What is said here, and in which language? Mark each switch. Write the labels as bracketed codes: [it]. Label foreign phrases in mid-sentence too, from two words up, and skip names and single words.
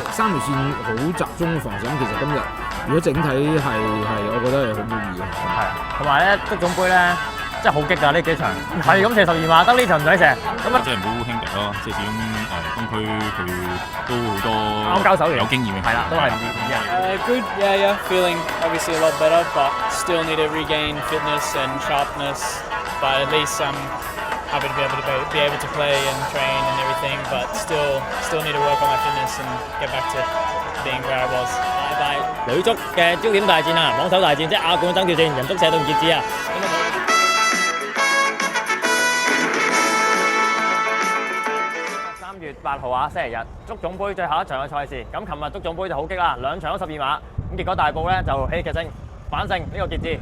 [yue] 條線好集中防守，其實今日如果整體係我覺得係好滿意嘅。係啊，同埋咧足總杯咧真係好激㗎呢幾場，係咁射12碼，得呢場唔使射。咁啊，真係唔好輕敵咯，即係始終東區佢都好多啱交手員有經驗嘅，係啦，都係唔易嘅。 [en] Good, yeah. Feeling obviously a lot better, but still need to regain fitness and sharpness. But at least I'm happy to be able to play and train and everything. But still need to work on my fitness and get back to being where I was. [yue] 拜拜。女足嘅焦點大戰啊，網手大戰即係亞冠爭奪戰，人足社對傑志啊。3月8號啊，星期日足總杯最後一場嘅賽事。咁琴日足總杯就好激啦，2場都12碼。咁結果大埔咧就戲劇性反勝呢個傑志。